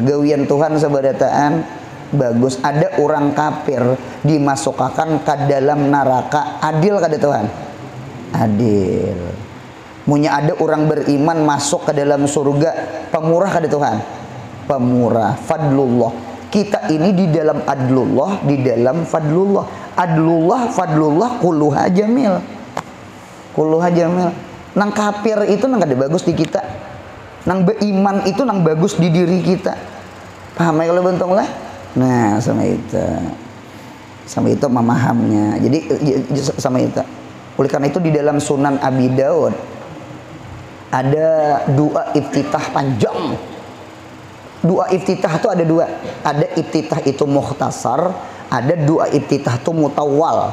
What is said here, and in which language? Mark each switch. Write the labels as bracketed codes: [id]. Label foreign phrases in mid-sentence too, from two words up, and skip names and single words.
[bjn] Gawian Tuhan sabarataan bagus. Ada orang kafir dimasukkan ke dalam neraka, adil kada Tuhan? Adil. Munya ada orang beriman masuk ke dalam surga, pemurah kada Tuhan? Pemurah. Fadlullah. Kita ini di dalam adlullah, di dalam fadlullah. Adlullah, [ar] fadlullah, kulluha jamil. Kulluha jamil. [bjn] Nang kafir itu nang kada bagus di kita. Nang beriman itu nang bagus di diri kita. Paham ya kalau bentung lah? Nah, sama itu memahamnya. Jadi sama itu. Oleh karena itu di dalam Sunan Abi Daud ada doa iftitah panjang. Doa iftitah itu ada dua. Ada iftitah itu mukhtasar, ada doa iftitah itu mutawwal.